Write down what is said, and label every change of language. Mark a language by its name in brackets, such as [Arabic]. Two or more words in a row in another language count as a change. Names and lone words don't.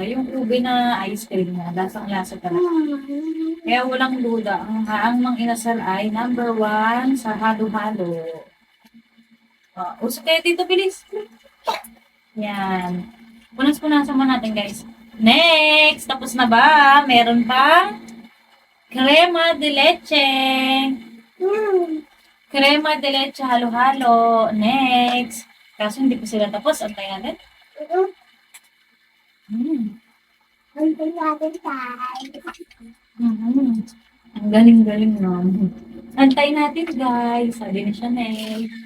[Filipino] Yung ube na ice cream na. Lasang-lasa talaga. Kaya walang duda. Ang Mang Inasal ay number 1 sa halo-halo. Usok kayo dito, bilis. Yan. Punas-punasan mo natin, guys. Next! Tapos na ba? Meron pang crema de leche. Crema de leche halo-halo. Next. Kaso hindi pa sila tapos. Antayin natin. Antay natin tayo. Ang galing-galing no. Antay natin, guys. Sabi ni Chanel.